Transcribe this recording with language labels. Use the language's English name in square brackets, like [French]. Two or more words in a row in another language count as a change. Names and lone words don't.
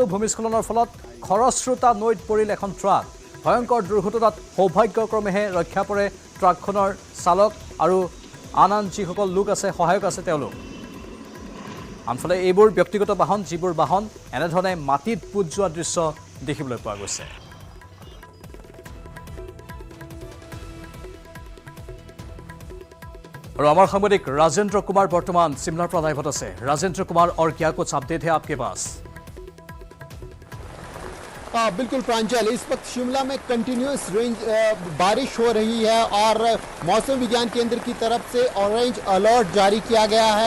[Assamese] ভূমিস্খলনৰ ফলত খৰস্ৰোতা নৈত পৰিল এখন ট্ৰাক। ভয়ংকৰ দুৰ্ঘটনাত সৌভাগ্যক্ৰমেহে ৰক্ষা পৰে ট্ৰাকখনৰ চালক আৰু আন যিসকল লোক আছে, সহায়ক আছে তেওঁলোক। আনফালে এইবোৰ ব্যক্তিগত বাহন, যিবোৰ বাহন এনেধৰণে মাটিত পুত যোৱা দৃশ্য দেখিবলৈ পোৱা গৈছে। [Hindi] और हमारे सांबादिक राजेंद्र कुमार वर्तमान शिमला पर लाइव है। राजेंद्र कुमार, और क्या कुछ अपडेट है आपके पास? बिल्कुल प्रांजल, इस वक्त शिमला में कंटिन्यूस बारिश हो रही है और मौसम विज्ञान केंद्र की तरफ से [English] orange alert [Hindi] जारी किया गया है।